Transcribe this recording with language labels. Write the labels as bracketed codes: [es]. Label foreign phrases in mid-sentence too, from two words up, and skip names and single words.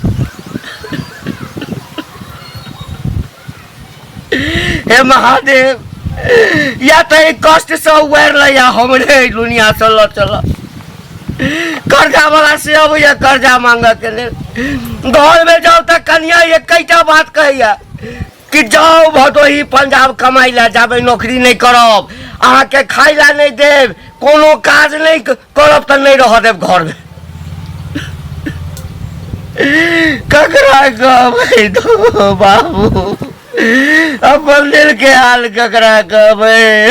[mai] हे महादेव या तो एक कष्ट से उबर लिया हमरे दुनिया से ल चल। कर्जा वाला से अब ये कर्जा मांग के ले घर में जाओ तो कन्या एक कईटा बात कहिया कि जाओ भदोही पंजाब कमाई ला जाबे नौकरी नहीं करब अहाँ के खाई ला नहीं देव कोनो काज नहीं करब तो नहीं रह देव घर में। ककरा कहबै दो बाबू अपन दिल के हाल ककरा कहबै?